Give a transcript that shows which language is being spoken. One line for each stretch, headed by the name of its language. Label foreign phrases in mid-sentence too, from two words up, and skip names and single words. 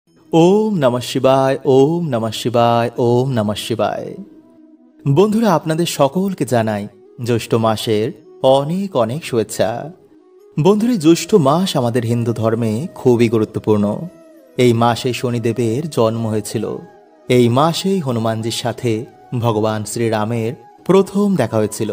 Sanskrit: ओम नमः शिवाय ओम नमः शिवाय ओम नमः शिवाय।
Bangla: বন্ধুরা আপনাদের সকলকে জানাই জ্যৈষ্ঠ মাসের অনেক অনেক শুভেচ্ছা। বন্ধুরা জ্যৈষ্ঠ মাস আমাদের হিন্দু ধর্মে খুবই গুরুত্বপূর্ণ। এই মাসে শনিদেবের জন্ম হয়েছিল। এই মাসেই হনুমানজির সাথে ভগবান শ্রীরামের প্রথম দেখা হয়েছিল।